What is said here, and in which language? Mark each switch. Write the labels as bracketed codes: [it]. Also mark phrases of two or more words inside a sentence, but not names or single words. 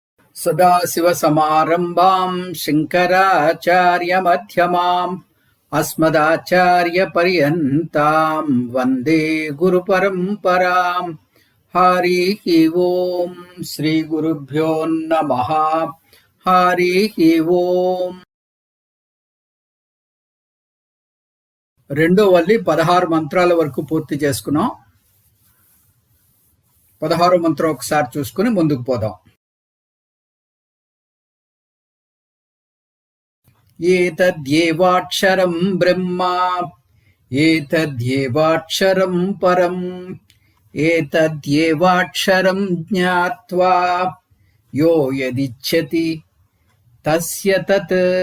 [sa] सदाशिवसमारम्भां शङ्कराचार्यमध्यमाम् अस्मदाचार्यपर्यन्तां वन्दे गुरुपरम्पराम्। हरिः ओम् श्रीगुरुभ्यो नमः। हरिः ओम्। [te] రెండో వల్లి 16 మంత్రాల వరకు పూర్తి చేసుకున్నాం. 16వ మంత్రం ఒకసారి చూసుకుని ముందుకు పోదాం. [sa] ఏతద్యేవాక్షరం బ్రహ్మ ఏతద్యేవాక్షరం పరం ఏతద్యేవాక్షరం జ్ఞాత్వా యో యదిచ్ఛతి తస్య తత్.